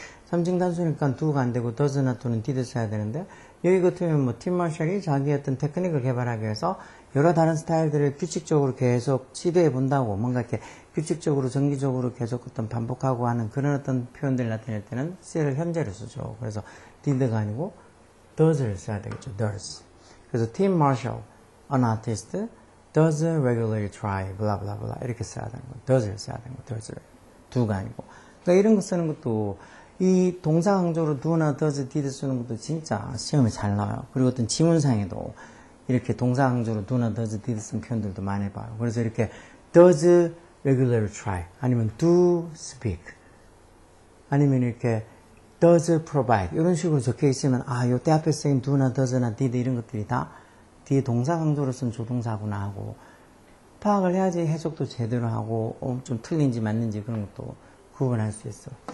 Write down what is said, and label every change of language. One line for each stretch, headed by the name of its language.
Korean: 3층 단수니까 do가 안 되고 does나 to는 did 써야 되는데 여기 같으면 뭐 팀 마셜이 자기 어떤 테크닉을 개발하기 위해서 여러 다른 스타일들을 규칙적으로 계속 시도해 본다고 뭔가 이렇게 규칙적으로 정기적으로 계속 어떤 반복하고 하는 그런 어떤 표현들을 나타낼 때는 c를 현재를 쓰죠. 그래서 did가 아니고 does를 써야 되겠죠. does. 그래서
English: Tim Marshall, an artist, does regularly try, blah blah blah
Korean: 이렇게 써야 되는 거. does를 써야 되는 거. does를. do가 아니고. 그러니까 이런 거 쓰는 것도 이 동사 강조로 do나 does, did 쓰는 것도 진짜 시험에 잘 나와요. 그리고 어떤 지문상에도 이렇게 동사 강조로 do나 does, did 쓴 표현들도 많이 봐요. 그래서 이렇게 does regularly try 아니면 do speak 아니면 이렇게 does provide 이런 식으로 적혀 있으면 요때 앞에 쓰인 do나 does나 did 이런 것들이 다 뒤에 동사 강조로 쓴 조동사구나 하고 파악을 해야지 해석도 제대로 하고 좀 틀린지 맞는지 그런 것도 구분할 수 있어.